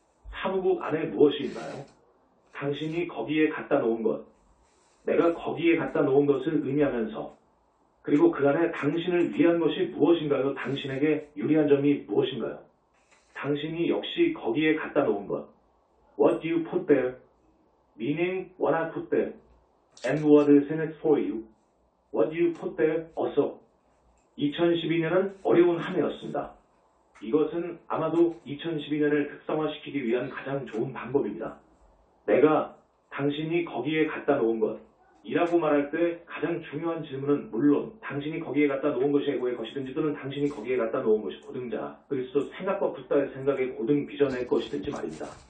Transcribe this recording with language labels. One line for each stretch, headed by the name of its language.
Korean: 사무국 안에 무엇이 있나요? 당신이 거기에 갖다 놓은 것, 내가 거기에 갖다 놓은 것을 의미하면서, 그리고 그 안에 당신을 위한 것이 무엇인가요? 당신에게 유리한 점이 무엇인가요? 당신이 역시 거기에 갖다 놓은 것.
English: What you put there, meaning what I put there, and what is in it for you. What you put there,
Korean: 어서. 2012년은 어려운 한 해였습니다. 이것은 아마도 2012년을 특성화시키기 위한 가장 좋은 방법입니다. 내가 당신이 거기에 갖다 놓은 것, 이라고 말할 때 가장 중요한 질문은 물론 당신이 거기에 갖다 놓은 것이 에고의 것이든지 또는 당신이 거기에 갖다 놓은 것이 고등자, 그리스도 생각과 붓다의 생각의 고등 비전의 것이든지 말입니다.